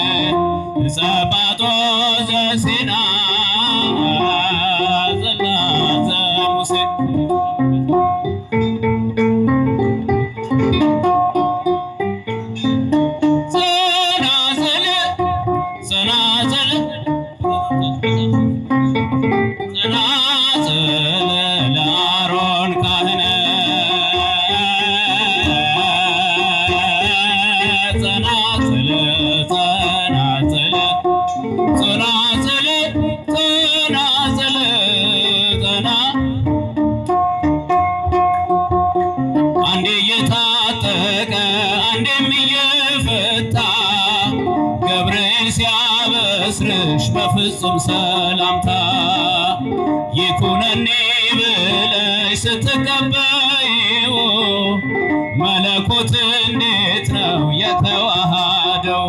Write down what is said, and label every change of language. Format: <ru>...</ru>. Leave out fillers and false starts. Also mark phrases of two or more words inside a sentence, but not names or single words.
<gez>ጸጳጦስ ዘሲና ዘላዘ ሙሴ ጸናጽል ጸናጽል ጸናጽል ለአሮን ካህን ጸናጽል ጸናጽል ጸናጽል ጸናጽል ጸና</gez> <am>አንዴ እየታጠቀ አንዴም እየፈታ ገብርኤል ሲያበስርሽ በፍጹም ሰላምታ ይኩነኒ ብለሽ ስትቀበይው መለኮት እንዴት ነው የተዋሃደው?</am>